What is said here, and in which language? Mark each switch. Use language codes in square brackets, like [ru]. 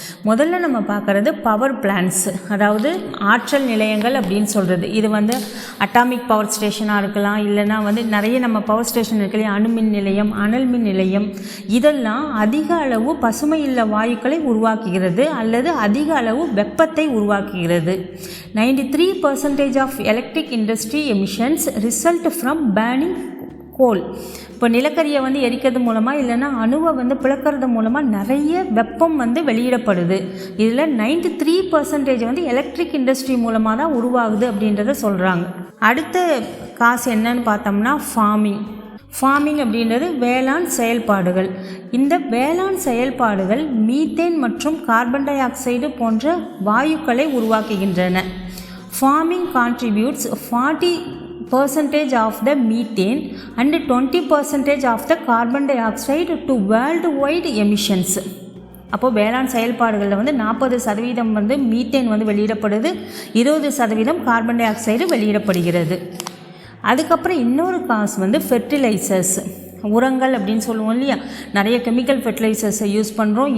[ta] முதல்ல நம்ம பார்க்குறது பவர் பிளான்ட்ஸ், அதாவது ஆற்றல் நிலையங்கள் அப்படின்னு சொல்கிறது. இது அட்டாமிக் பவர் ஸ்டேஷனாக இருக்கலாம், இல்லைனா நிறைய நம்ம பவர் ஸ்டேஷன் இருக்கலாம், அணுமின் நிலையம், அனல் மின் நிலையம். இதெல்லாம் அதிக அளவு பசுமை இல்ல வாயுக்களை உருவாக்குகிறது அல்லது அதிக அளவு வெப்பத்தை உருவாக்குகிறது. [en] 93% of electric industry emissions result from burning coal. [ta] இப்போ நிலக்கரியை எரிக்கிறது மூலமாக இல்லைன்னா அணுவை பிளக்கிறது மூலமாக நிறைய வெப்பம் வெளியிடப்படுது. இதில் 93% எலக்ட்ரிக் இண்டஸ்ட்ரி மூலமாக தான் உருவாகுது அப்படின்றத சொல்கிறாங்க. அடுத்த காசு என்னன்னு பார்த்தோம்னா ஃபார்மிங் அப்படின்றது வேளாண் செயல்பாடுகள். இந்த வேளாண் செயல்பாடுகள் மீத்தேன் மற்றும் கார்பன் டை ஆக்சைடு போன்ற வாயுக்களை உருவாக்குகின்றன. [en] Farming contributes 40% of the methane and 20% of the carbon dioxide to worldwide emissions. [ta] அப்போது வேளாண் செயல்பாடுகளில் 40% மீத்தேன் வெளியிடப்படுது, 20% கார்பன் டை ஆக்சைடு வெளியிடப்படுகிறது. அதுக்கப்புறம் இன்னொரு காசு ஃபெர்டிலைசர்ஸ். உரங்கள் அப்படின்னு சொல்லுவோம் இல்லையா, நிறைய கெமிக்கல் ஃபெர்டிலைசர்ஸை யூஸ் பண்ணுறோம்.